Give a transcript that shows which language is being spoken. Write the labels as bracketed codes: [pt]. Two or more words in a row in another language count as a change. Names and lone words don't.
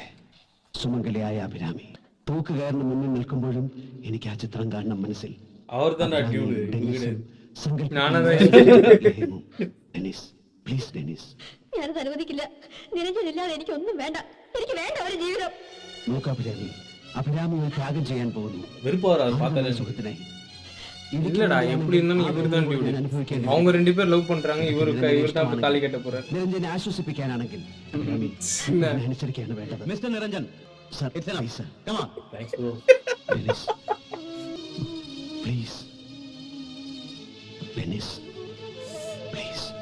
[ml] സുമംഗലിയായ അഭിരാമി തൂക്കുകയറിന് മുന്നിൽ നിൽക്കുമ്പോഴും എനിക്ക് ആ ചിത്രം കാണണം മനസ്സിൽ. ഡെന്നിസ്, പ്ലീസ് ഡെന്നിസ്. ഞാനത് അനുവദിക്കില്ല. നിരഞ്ജനില്ലാതെ എനിക്കൊന്നും വേണ്ട. എനിക്ക് വേണ്ട ഒരു ജീവിതം. നോക്ക് അഭിരാമി, അഭിരാമിയെ ത്യാഗം ചെയ്യാൻ പോകുന്നു സുഖത്തിനായി. [ta] இல்லடா எப்படி இருந்தாலும் இவர் தான் டியூடி. அவங்க ரெண்டு பேர் லவ் பண்றாங்க. இவர் தான் தாலி கட்ட போறாரு. [ml] നിരഞ്ജനെ ആശ്വസിപ്പിക്കാനാണെങ്കിൽ അനുസരിക്കാണ് വേണ്ടത്. മിസ്റ്റർ നിരഞ്ജൻ, [en] sir, please sir. come on. Thanks bro. [ml] ഡെന്നിസ്, പ്ലീസ്. ഡെന്നിസ്, പ്ലീസ്.